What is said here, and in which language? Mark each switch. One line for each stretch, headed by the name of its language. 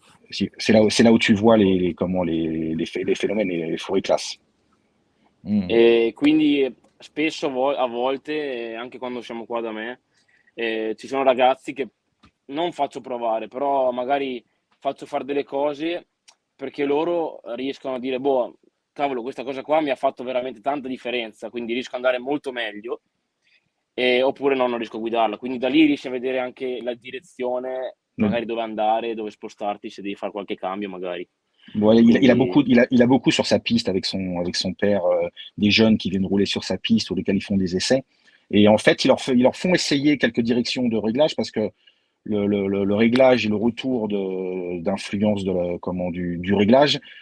French: c'est là où tu vois les phénomènes et les
Italian: fuori classe. Mm. E quindi spesso a volte, anche quando siamo qua da me, ci sono ragazzi che non faccio provare, però magari faccio fare delle cose perché loro riescono a dire: "Boh, cavolo, questa cosa qua mi ha fatto veramente tanta differenza, quindi riesco ad andare molto meglio", oppure no, non riesco a guidarla. Quindi da lì riesci a vedere anche la direzione, magari dove andare, dove spostarti, se devi fare qualche cambio magari.
French: Voilà, il a beaucoup,
Italian: Quindi
French: il a beaucoup sur sa piste avec son père, des jeunes qui viennent rouler sur sa piste, sur lesquels ils font des essais. Et en fait, ils leur font essayer quelques directions de réglage, parce que le réglage et le retour d'influence du réglage